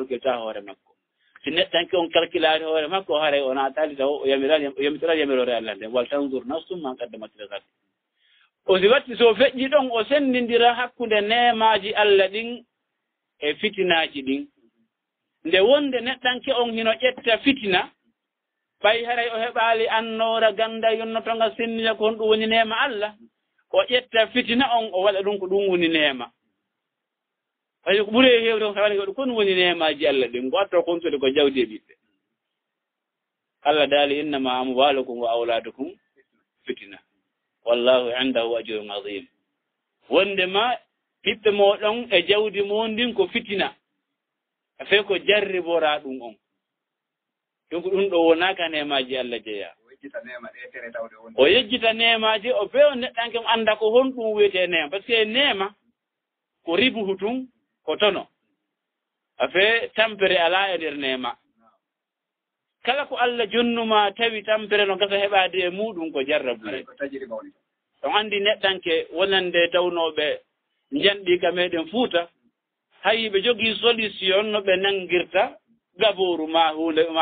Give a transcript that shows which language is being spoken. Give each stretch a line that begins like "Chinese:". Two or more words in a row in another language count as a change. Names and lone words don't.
Fula: calculta hoore makko si neɗɗanke on calculaade hoore makko o haray o naataali taw o yamitira yamirore Allah nde
Arabic: ولتنظر نفس ما قدمت لغد
Fula: o si watti so feƴƴi ɗon o senndindira hakkunde neemaaji Allah ɗin e fitinaaji ɗin nde wonde neɗɗanke on hino ƴetta fitina ɓay haray o heɓaali annoora gannda yonnotonga sennina ko honɗum woni neema Allah o ƴetta fitina on o waɗa ɗum ko ɗum woni neema hay ko ɓuri heewde on tawani ko ɗum woni neemaaji Allah ɗin ngo atto kontude ko jawdi e ɓiɓɓe Allah daali
Arabic: إنما أموالكم وأولادكم فتنة والله عنده أجر عظيم
Fula: wondema ɓiɓɓe moɗon e jawdi mon ndin ko fitina a fey ko jarribora ɗum on donc ɗum ɗo wonaka nemaji Allah jeeya o yejjita nemaji o fe o neɗɗanke mo anda ko honɗum wiyete nema
French: par ce que
Fula: nema ko ribuhu tun ko tono a fe tampere ala e nder nema kala ko Allah jonnuma tawi tampere no gasa heɓade e muɗum ko jarrabure on andi neɗɗanke wonande tawnoɓe janɗi ka meɗen Fuuta hay ɓe jogii solution no ɓe nanngirta gabooru ma hunde